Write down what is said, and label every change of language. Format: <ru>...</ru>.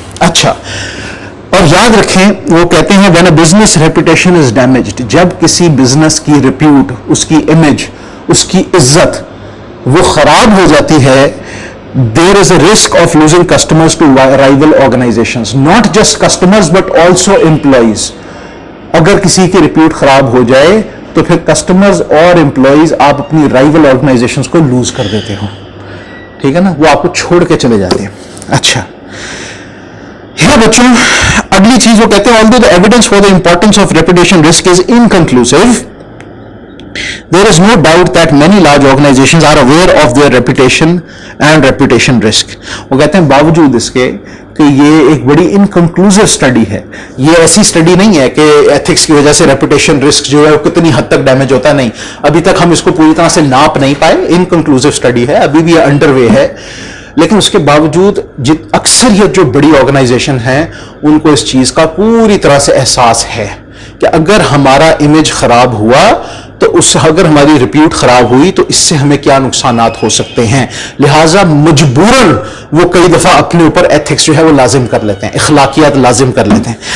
<en>اچھا, اور یاد رکھیں وہ کہتے ہیں when a business reputation is damaged,</en> <ur>جب کسی بزنس کی ریپیوٹ, اس کی امیج, اس کی عزت وہ خراب ہو جاتی ہے,</ur> <en>there is a risk of losing customers to rival organizations, not just customers but also employees.</en> <ur>اگر کسی کی ریپیوٹ خراب ہو جائے تو پھر کسٹمرز اور امپلائیز آپ اپنی رائول آرگنائزیشنز کو لوز کر دیتے ہو. ٹھیک ہے نا, وہ آپ کو چھوڑ کے چلے جاتے ہیں. اچھا بچوں, اگلی چیز وہ کہتے ہیں</ur> <en>although the evidence for the importance of reputation risk is inconclusive, there is no doubt that many large organizations are aware of their reputation and reputation risk.</en> <ur>وہ کہتے ہیں باوجود اس کے کہ یہ ایک بڑی انکنکلوسیو اسٹڈی ہے، یہ ایسی اسٹڈی نہیں ہے کہ ایتھکس کی وجہ سے ریپوٹیشن رسک جو ہے وہ کتنی حد تک ڈیمیج ہوتا ہے، نہیں، ابھی تک ہم اس کو پوری طرح سے ناپ نہیں پائے، انکنکلوسیو اسٹڈی ہے، ابھی بھی انڈر وے ہے، لیکن اس کے باوجود اکثریت جو بڑی آرگنائزیشن ہیں ان کو اس چیز کا پوری طرح سے احساس ہے کہ اگر ہمارا امیج خراب ہوا تو اس سے، اگر ہماری ریپیوٹ خراب ہوئی تو اس سے ہمیں کیا نقصانات ہو سکتے ہیں، لہٰذا مجبوراً وہ کئی دفعہ اپنے اوپر ایتھکس جو ہے وہ لازم کر لیتے ہیں، اخلاقیات لازم کر لیتے ہیں.</ur>